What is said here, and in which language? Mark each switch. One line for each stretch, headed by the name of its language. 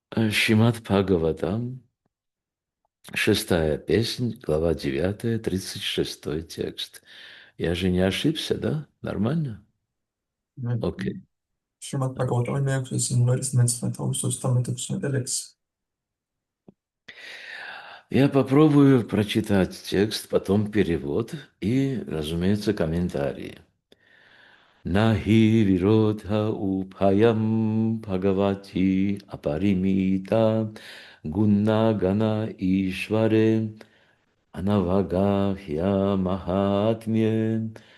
Russian: Шримад Бхагаватам, 6-я песнь, глава 9, 36 текст. Я же не ошибся, да? Нормально? Окей.
Georgian: შრომად პაგავატავი მეექვსე სიმღერის 19-26 ლექსი.
Russian: Я попробую прочитать текст, потом перевод и, разумеется, комментарии.
Sanskrit: Нахи виродха упхаям бхагавати апаримита гуннагана ишваре анавагахья махатмье